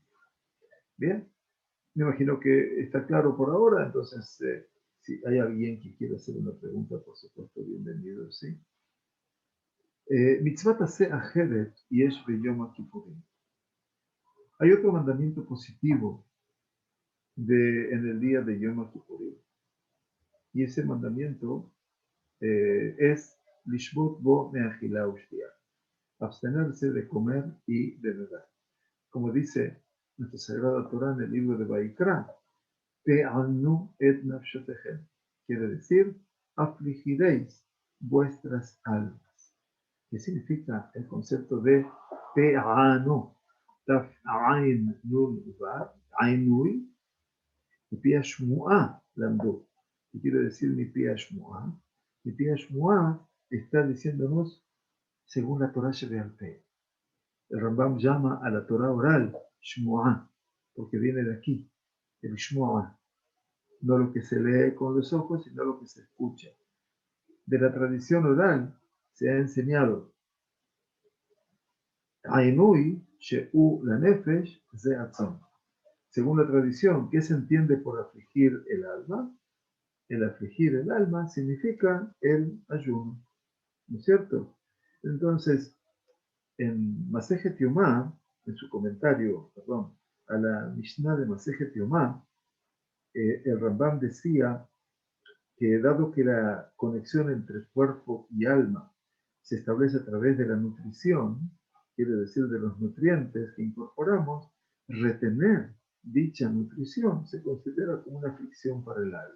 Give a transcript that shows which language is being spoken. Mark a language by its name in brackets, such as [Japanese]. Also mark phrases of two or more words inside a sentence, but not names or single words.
[Spanish] Bien, me imagino que está claro por ahora, entonces si hay alguien que quiera hacer una pregunta, por supuesto, bienvenido, ¿sí? [Hebrew] מצות עשה אחרת יש ביום הכפורים. [Spanish] Hay otro mandamiento positivo en el día de Yom Kippurim. y ese mandamiento es [Hebrew] לשבות בו מאכילה ושתיה, [Spanish] abstenerse de comer y de beber. Como dice nuestra Sagrada Torah en el libro de Vaikra, [Hebrew] תענו את נפשותיכם, [Spanish] quiere decir, afligiréis vuestras almas. ¿Qué significa el concepto de Te'anu? [Hebrew] תי"ו עי"ן נו"ן ועד עינוי מפי השמועה למדו. [Spanish] ¿Qué quiere decir [Hebrew] מפי השמועה? מפי השמועה [Spanish] está diciéndonos según la [Hebrew] תורה שבעל פה. [Spanish] El Rambam llama a la Torah oral shmu'a, porque viene de aquí, el shmu'a. No lo que se lee con los ojos, sino lo que se escucha. De la tradición oral se ha enseñado [Hebrew] עינוי שהוא לנפש זה צום. [Spanish] Según la tradición, ¿qué se entiende por afligir el alma? El afligir el alma significa el ayuno, ¿no es cierto? Entonces, en Masejet Yomá, en su comentario, a la Mishnah de Masejet Yomá, el Rambam decía que dado que la conexión entre cuerpo y alma se establece a través de la nutrición, quiere decir de los nutrientes que incorporamos, retener dicha nutrición se considera como una aflicción para el alma.